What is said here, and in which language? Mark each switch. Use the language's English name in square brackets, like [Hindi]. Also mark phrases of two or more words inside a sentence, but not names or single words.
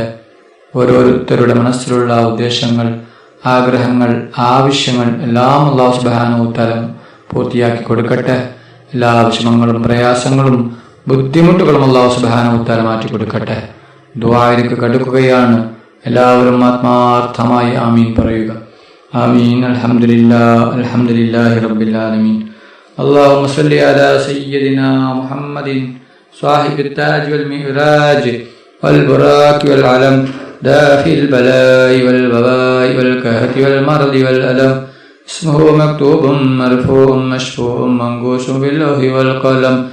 [Malayalam] ഓരോരുത്തരുടെ മനസ്സിലുള്ള ഉദ്ദേശങ്ങൾ, ആഗ്രഹങ്ങൾ, ആവശ്യങ്ങൾ എല്ലാം [Arabic] الله سبحانه وتعالى [Malayalam] പൂർത്തിയാക്കി കൊടുക്കട്ടെ. എല്ലാ വിഷമങ്ങളും പ്രയാസങ്ങളും ബുദ്ധിമുട്ടുകളും [Arabic] الله سبحانه وتعالى [Malayalam] മാറ്റി കൊടുക്കട്ടെ. ദുആയിലേക്ക് കടക്കുകയാണ്. എല്ലാവരും ആത്മാർത്ഥമായി ആമീൻ പറയുക. [Arabic] آمين. الحمد لله رب العالمين. اللهم صل على سيدنا محمد صاحب التاج والمعراج والبراك والعلم دافع البلاء والوباء والكهف والمرض والألم. اسمه مكتوب مرفوع مشفوع منقوش باللوح والقلم.